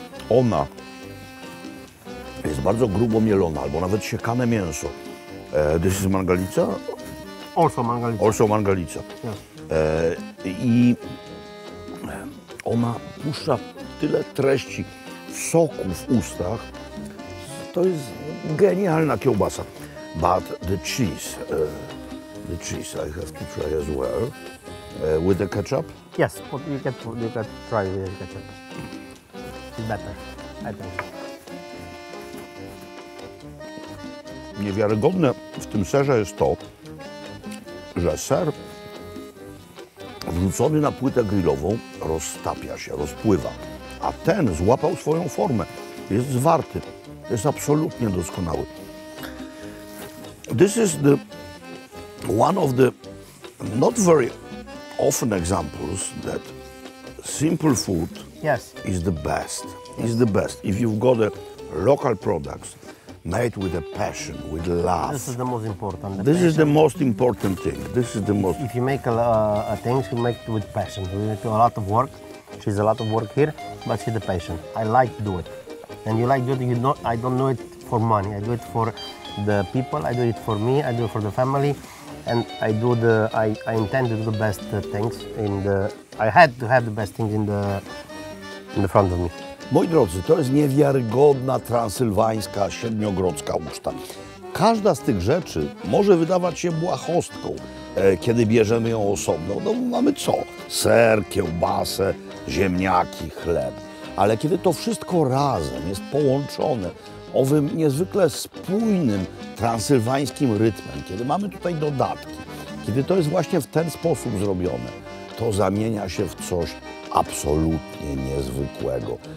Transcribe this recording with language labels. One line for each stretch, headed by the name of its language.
Polish: Ona jest bardzo grubo mielona, albo nawet siekane mięso.
English: This is mangalica? Also mangalica. Also mangalica. Yeah.
Polish: I ona puszcza tyle treści, soku w ustach. To jest genialna kiełbasa.
English: But the cheese I have to try as well. With the ketchup? Yes, but you can try with the ketchup. It's better, I think.
Polish: Niewiarygodne w tym serze jest to, że ser wrzucony na płytę grillową roztapia się, rozpływa, a ten złapał swoją formę, jest zwarty, jest absolutnie doskonały.
English: This is one of the not very often examples that simple food is the best. Is the best. If you've got a local products made with a passion, with love. This is the most important. This is the most important thing. This is the most. If you make a things, you make it with passion. We make a lot of work. She's a lot of work here, but she's the passion. I like to do it, and you like to do it. I don't do it for money. I do it for the people. I do it for me. I do it for the family, and I intend to do the best things. I had to have the best things in the front of me.
Polish: Moi drodzy, to jest niewiarygodna transylwańska siedmiogrodzka uczta. Każda z tych rzeczy może wydawać się błahostką, kiedy bierzemy ją osobno. No mamy co? Ser, kiełbasę, ziemniaki, chleb. Ale kiedy to wszystko razem jest połączone owym niezwykle spójnym transylwańskim rytmem, kiedy mamy tutaj dodatki, kiedy to jest właśnie w ten sposób zrobione, to zamienia się w coś absolutnie niezwykłego.